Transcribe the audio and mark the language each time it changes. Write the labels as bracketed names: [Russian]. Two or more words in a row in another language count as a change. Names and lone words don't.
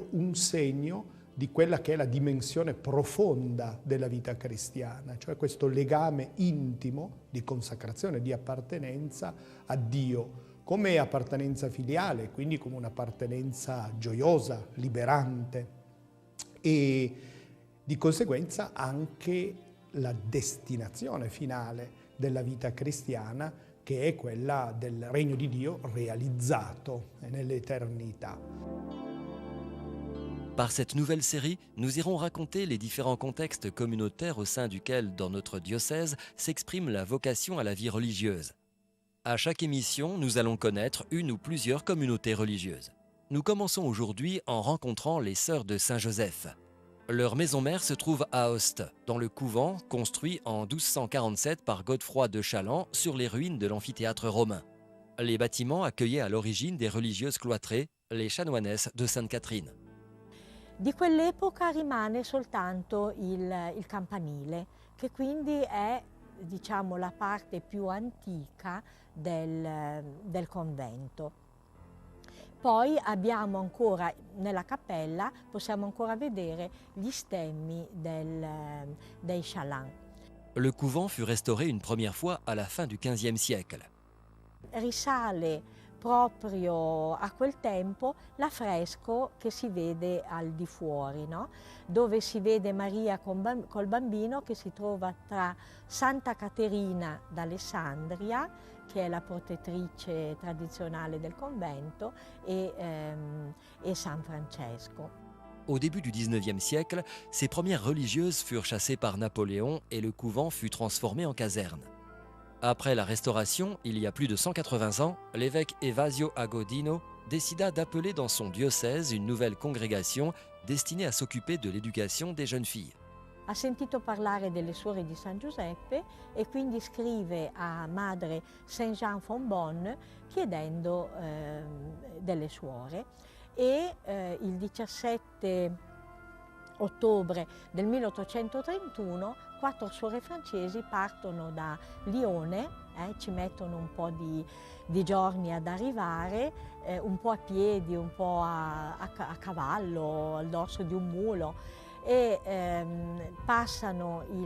[Italian] un segno di quella che è la dimensione profonda della vita cristiana, cioè questo legame intimo di consacrazione, di appartenenza a Dio, come appartenenza filiale, quindi come un'appartenenza gioiosa, liberante e di conseguenza anche la destinazione finale della vita cristiana, che è quella del regno di Dio realizzato nell'eternità. [French] Par cette nouvelle série, nous irons raconter les différents contextes communautaires au sein duquel, dans notre diocèse, s'exprime la vocation à la vie religieuse. À chaque émission, nous allons connaître une ou plusieurs communautés religieuses. Nous commençons aujourd'hui en rencontrant les Sœurs de Saint-Joseph. Leur maison mère se trouve à Ost, dans le couvent construit en 1247 par Godefroy de Challant sur les ruines de l'amphithéâtre romain. Les bâtiments accueillaient à l'origine des religieuses cloîtrées, les chanoinesses de Sainte-Catherine. [Italian] Di quell'epoca rimane soltanto il campanile, che quindi è, diciamo, la parte più antica del convento. Poi abbiamo ancora, nella cappella, possiamo ancora vedere gli stemmi dei Chaland. [French] Le couvent fut restauré une première fois à la fin du XVe siècle. [Italian] Risale proprio a quel tempo l'affresco che si vede al di fuori, no? Dove si vede Maria col bambino che si trova tra Santa Caterina d'Alessandria, che è la protettrice tradizionale del convento, e San Francesco. [French] Au début du XIXe siècle, ces premières religieuses furent chassées par Napoléon et le couvent fut transformé en caserne. Après la Restauration, il y a plus de 180 ans, l'évêque Evasio Agodino décida d'appeler dans son diocèse une nouvelle congrégation destinée à s'occuper de l'éducation des jeunes filles. [Italian] Ha sentito parlare delle suore di San Giuseppe e quindi scrive a madre Saint Jean von Bonn chiedendo delle suore e il 17 ottobre del 1831 4 suore francesi partono da Lione, ci mettono un po' di giorni ad arrivare, un po' a piedi, un po' a cavallo, al dorso di un mulo, e passano